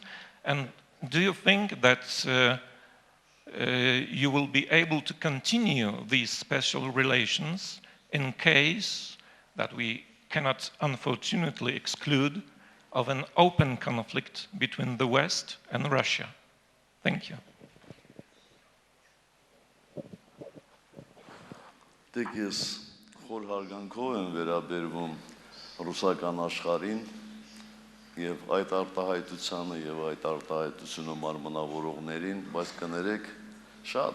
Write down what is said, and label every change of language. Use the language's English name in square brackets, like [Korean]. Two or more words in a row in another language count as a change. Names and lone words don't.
[English] And do you think that you will be able to continue these special relations in case that we cannot unfortunately exclude of an open conflict between the West and Russia? Thank you. [Armenian] Ես խոր հարգանքով եմ վերաբերվում ռուսական աշխարհին եւ այդ արտահայտությանը եւ այդ արտահայտությունը մարմնավորողներին, բայց կներեք շատ